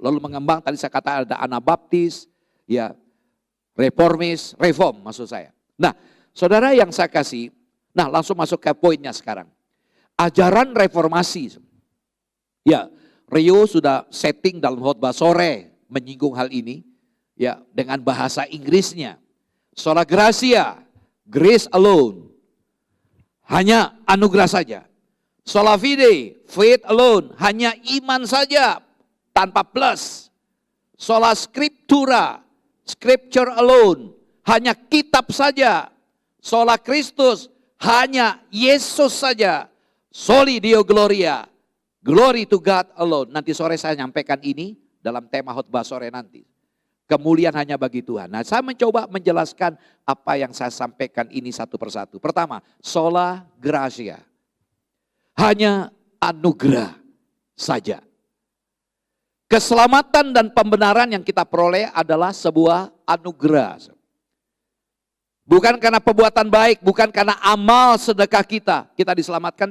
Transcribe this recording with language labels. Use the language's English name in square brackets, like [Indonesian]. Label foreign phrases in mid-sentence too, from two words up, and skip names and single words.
[Indonesian] Lalu mengembang, tadi saya katakan ada Anabaptis, ya, Reformis, Reform maksud saya. Nah, saudara yang saya kasih, nah langsung masuk ke poinnya sekarang. Ajaran reformasi. Ya, Rio sudah setting dalam khotbah sore menyinggung hal ini, ya, dengan bahasa Inggrisnya. [Latin] Sola gratia, [English] grace alone. [Indonesian] Hanya anugerah saja. [Latin] Sola fide, [English] faith alone. [Indonesian] Hanya iman saja, tanpa plus. [Latin] Sola scriptura, [English] scripture alone. [Indonesian] Hanya kitab saja. [Latin] Sola Christus, [Indonesian] hanya Yesus saja. [Latin] Soli Deo Gloria, [English] glory to God alone. [Indonesian] Nanti sore saya nyampaikan ini dalam tema khotbah sore nanti. Kemuliaan hanya bagi Tuhan. Nah, saya mencoba menjelaskan apa yang saya sampaikan ini satu persatu. Pertama, [Latin] sola gratia. [Indonesian] Hanya anugerah saja. Keselamatan dan pembenaran yang kita peroleh adalah sebuah anugerah. Bukan karena perbuatan baik, bukan karena amal sedekah kita diselamatkan.